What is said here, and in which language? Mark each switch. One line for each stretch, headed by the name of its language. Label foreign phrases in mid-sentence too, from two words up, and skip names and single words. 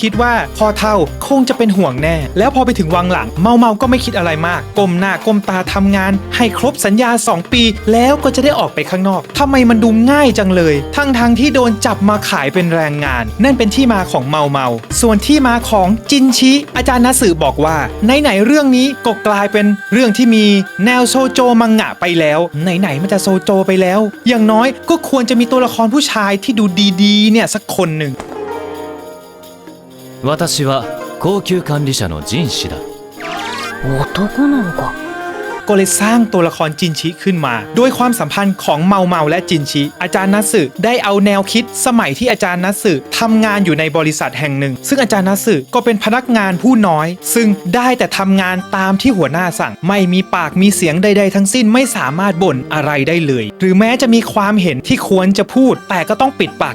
Thai: คิดว่าพ่อเฒ่าคงจะเป็นห่วงแน่แล้วพอไปถึงวังหลังเมาก็ไม่คิดอะไรมากก้มหน้าก้มตาทำงานให้ครบสัญญา2 ปีแล้วก็จะได้ออกไปข้างนอกทำไมมันดูง่ายจังเลยทั้งที่โดนจับมาขายเป็นแรงงานนั่นเป็นที่มาของเมาส่วนที่มาของจินชิอาจารย์นัสึบอกว่าไหนเรื่องนี้ก็กลายเป็นเรื่องที่มีแนวโซโจมังงะไปแล้วไหนมันจะโซโจไปแล้วอย่างน้อยก็ควรจะมีตัวละครผู้ชายที่ดูดีๆเนี่ยสักคนหนึ่ง
Japanese: 私は高級管理者の人士だ男なのか
Thai: ก็เลยสร้างตัวละครจินชิขึ้นมาโดยความสัมพันธ์ของเมาและจินชิอาจารย์นัสึได้เอาแนวคิดสมัยที่อาจารย์นัสึทำงานอยู่ในบริษัทแห่งหนึ่งซึ่งอาจารย์นัสึก็เป็นพนักงานผู้ น้อยซึ่งได้แต่ทำงานตามที่หัวหน้าสั่งไม่มีปากมีเสียงใดๆทั้งสิ้นไม่สามารถบ่นอะไรได้เลยหรือแม้จะมีความเห็นที่ควรจะพูดแต่ก็ต้องปิดปาก